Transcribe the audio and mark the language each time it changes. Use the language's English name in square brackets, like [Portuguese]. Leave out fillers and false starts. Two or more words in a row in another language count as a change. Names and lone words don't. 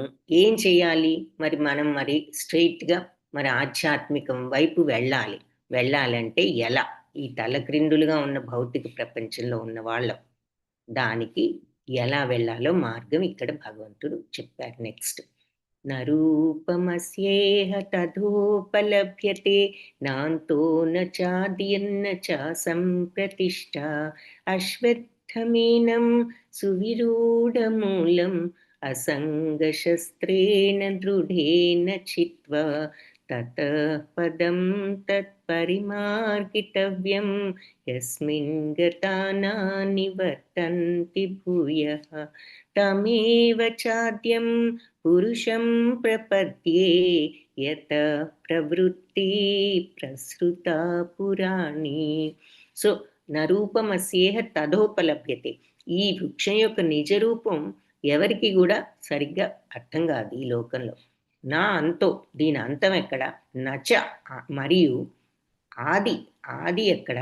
[Telugu] ఏం చేయాలి? మనం స్ట్రెయిట్‌గా మరి ఆధ్యాత్మికం వైపు వెళ్ళాలి. వెళ్ళాలంటే ఎలా? ఈ తల్లక్రిందులుగా ఉన్న భౌతిక ప్రపంచంలో ఉన్న వాళ్ళం. దానికి ఎలా వెళ్ళాలో మార్గం ఇక్కడ భగవంతుడు చెప్పారు నెక్స్ట్. [Sanskrit] न रूपमस्येह तथोपलभ्यते नान्तो न चाद्यन्न च सम्प्रतिष्ठा अश्वत्थमेनं सुविरूढमूलम् असङ्गशस्त्रेण दृढेन छित्त्वा ततः पदं तत्परिमार्गितव्यं यस्मिन् गता न निवर्तन्ति भूयः तमेव चाद्यं पुरुषं प्रपद्ये यत प्रवृत्ति प्रसृता पुराणी. సో, నరూపమస్యేహ తదోపలభ్యతే. [Telugu] ఈ వృక్షం యొక్క నిజ రూపం ఎవరికి కూడా సరిగ్గా అర్థం కాదు ఈ లోకంలో. [Sanskrit] నా అంతో, [Telugu] దీని అంతం ఎక్కడ? నచ మరియు ఆది, ఆది ఎక్కడ?